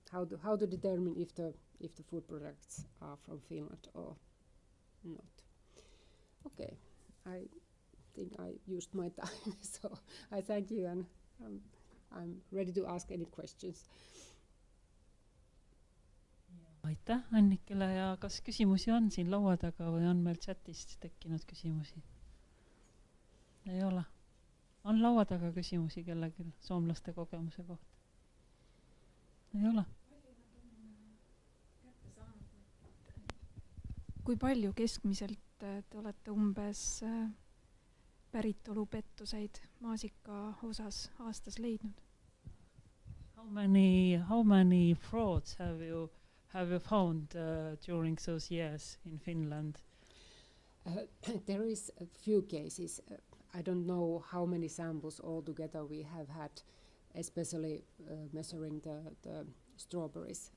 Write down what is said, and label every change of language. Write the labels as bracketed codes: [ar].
[en] How to determine if the food products are from Finland or not. Okay, I think I used my time, so I thank you, and I'm ready to ask any questions. [et] Aitäh Annikile, ja kas küsimusi on siin laua taga või on meil chatist tekkinud küsimusi? Ei ole. On laua taga küsimusi kellelgi soomlaste kogemuse kohta? Ei ole. Kui palju keskmiselt te olete umbes päritolupettuseid maasika osas aastas leidnud? [en] How many frauds have you found during those years in Finland? There is a few cases. I don't know how many samples altogether we have had, especially measuring the strawberries.